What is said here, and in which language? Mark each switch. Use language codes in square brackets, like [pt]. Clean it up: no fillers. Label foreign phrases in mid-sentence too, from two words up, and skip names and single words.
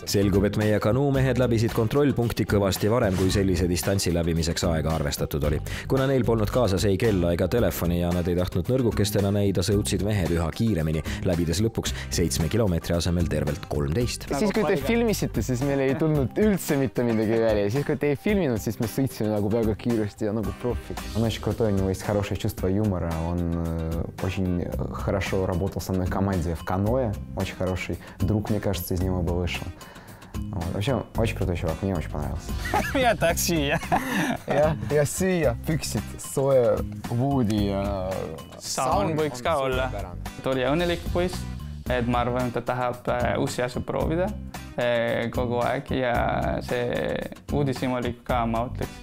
[et] Selgub, et meie kanuumehed läbisid kontrollpunkti kõvasti varem, kui sellise distantsi läbimiseks aega arvestatud oli. Kuna neil polnud kaasas ei kella ega telefoni ja nad ei tahtnud nõrgukestena näida, sõudsid mehed üha kiiremini, läbides lõpuks 7 kilomeetri asemel tervelt 13. Siis kui te filmisite, siis meil ei tulnud üldse mitte midagi välja. Siis kui te ei filminud, siis me sõitsime nagu väga kiiresti ja nagu профи. [ru] Он очень крутой, у него есть хорошее чувство юмора. Он очень хорошо работал со мной в команде в каноэ. Очень хороший друг, мне кажется, из него бы вышел. Вообще, очень крутой чувак, мне очень понравился. [et] Ja tak süüa. Ja süüa, püksid, soe, voodi ja saun võiks ka olla. Ta oli õnnelik poiss. Et ma arvan, et ta tahab uusi asju proovida kogu aeg ja see uudishimulik ka, ma ütleks.